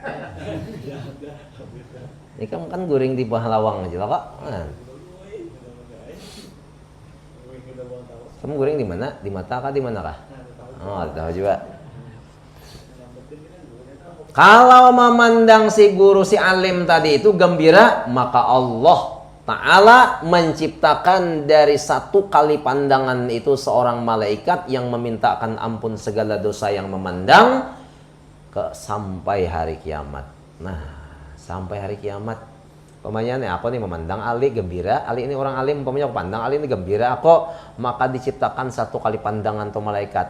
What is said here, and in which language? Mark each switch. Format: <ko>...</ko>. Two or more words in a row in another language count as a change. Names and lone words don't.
<bjn>Ini kan goreng di bawah lawang aja lah Kak. Kamu goreng di mana? Di mata kah di mana kah? Oh, tahu juga. Kalau memandang si guru si alim tadi itu gembira, maka Allah Ta'ala menciptakan dari satu kali pandangan itu seorang malaikat yang memintakan ampun segala dosa yang memandang sampai hari kiamat. Nah, sampai hari kiamat. Umpamanya nih aku nih memandang Ali gembira, Ali ini orang alim, umpamanya aku pandang Ali ini gembira aku, maka diciptakan satu kali pandangan tuh malaikat.</bjn>